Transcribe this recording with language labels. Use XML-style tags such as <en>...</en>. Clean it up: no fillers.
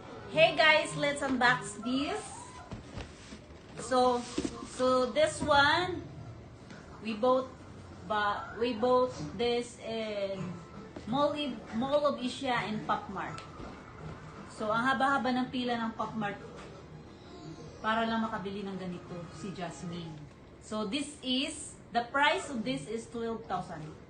<en>Hey guys, let's unbox this. So this one we bought this in Mall of Asia and Popmart.</en> <tl>So ang haba-haba ng pila ng Popmart para lang makabili ng ganito si Jasmine.</tl> <en>So this is the price of this is 12,000.</en>